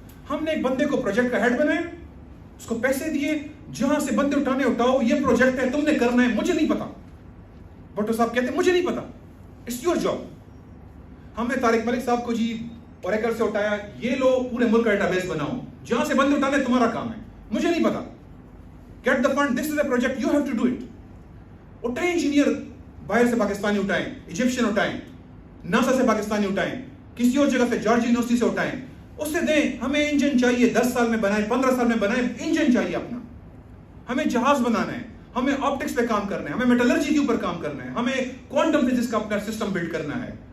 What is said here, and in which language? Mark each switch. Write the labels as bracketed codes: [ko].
[ur] ہم نے ایک بندے کو پروجیکٹ کا ہیڈ بنایا, اس کو پیسے دیے, جہاں سے بندے اٹھانے اٹھاؤ, یہ پروجیکٹ ہے, تم نے کرنا ہے, مجھے نہیں پتا. بھٹو صاحب کہتے ہیں مجھے نہیں پتا, [en] It's your job. [ur] ہم نے طارق ملک صاحب کو جی اوریکل سے اٹھایا, یہ لو پورے ملک کا ڈیٹا بیس بناؤ, جہاں سے بندے اٹھانے تمہارا کام ہے, مجھے نہیں پتا. [en] Get the fund, this is a project, you have to do it. [ur] اٹھائیں انجینئر باہر سے پاکستانی اٹھائیں, ایجپشین اٹھائیں, ناسا سے پاکستانی اٹھائیں, کسی اور جگہ سے جارجیا یونیورسٹی سے اٹھائیں, اس سے دیں. ہمیں انجن چاہیے, 10 سال میں بنائیں, 15 سال میں بنائیں, انجن چاہیے اپنا. ہمیں جہاز بنانا ہے, ہمیں آپٹکس پہ کام کرنا ہے, ہمیں میٹلرجی کے اوپر کام کرنا ہے, ہمیں کوانٹم فزکس کا اپنا سسٹم بلڈ کرنا ہے.